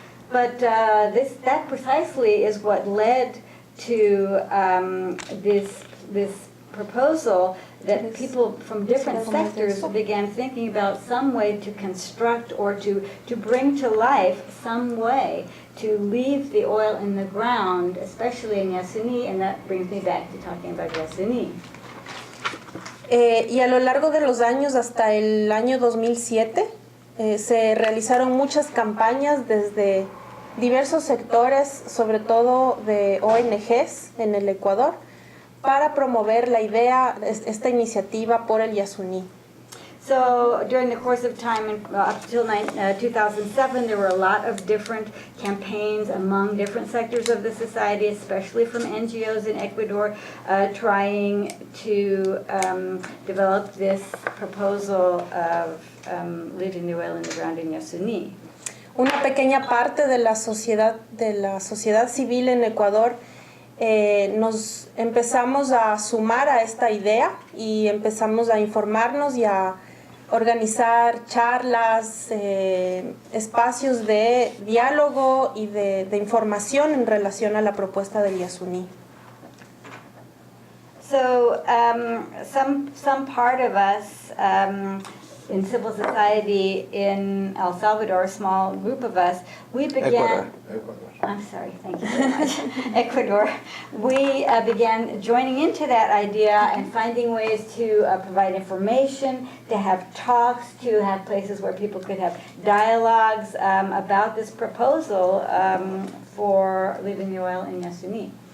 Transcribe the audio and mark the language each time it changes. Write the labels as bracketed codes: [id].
[en] But that precisely is what led to this proposal that people from different sectors began thinking about some way to construct or to bring to life some way to leave the oil in the ground, especially in Yasuní, and that brings me back to talking about Yasuní. [es] Y a lo largo de los años, hasta el año 2007, se realizaron muchas campañas desde diversos sectores, sobre todo de ONGs en el Ecuador, para promover la idea, esta iniciativa por el Yasuní. [en] So during the course of time, up till 2007, there were a lot of different campaigns among different sectors of the society, especially from NGOs in Ecuador, trying to develop this proposal of leaving the oil in the ground in Yasuní. [es] Una pequeña parte de la sociedad civil en Ecuador nos empezamos a sumar a esta idea y empezamos a informarnos y a organizar charlas, espacios de diálogo y de información en relación a la propuesta del Yasuní. [en] So some part of us in civil society in El Salvador, a small group of us, we began... Ecuador. I'm sorry, thank you very much. Ecuador. We began joining into that idea and finding ways to provide information, to have talks, to have places where people could have dialogues about this proposal for leaving the oil in Yasuní.